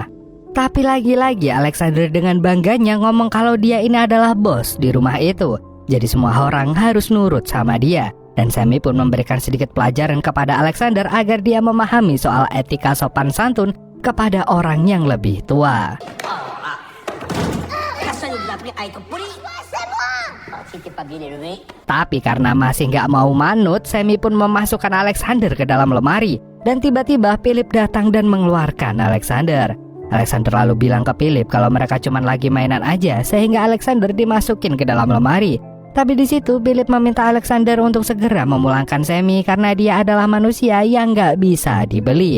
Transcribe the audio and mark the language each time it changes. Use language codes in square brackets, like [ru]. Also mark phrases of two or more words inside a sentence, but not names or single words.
[id] Tapi lagi-lagi Alexander dengan bangganya ngomong kalau dia ini adalah bos di rumah itu. Jadi semua orang harus nurut sama dia. Dan Sammy pun memberikan sedikit pelajaran kepada Alexander agar dia memahami soal etika sopan santun kepada orang yang lebih tua. [fr] Personne ne vous a appris à être poli. Si t'es pas bien élevé. [id] Tapi karena masih nggak mau manut, Sammy pun memasukkan Alexander ke dalam lemari. Dan tiba-tiba Philip datang dan mengeluarkan Alexander. Alexander lalu bilang ke Philip kalau mereka cuma lagi mainan aja, sehingga Alexander dimasukin ke dalam lemari. Tapi di situ Philip meminta Alexander untuk segera memulangkan Sammy karena dia adalah manusia yang nggak bisa dibeli.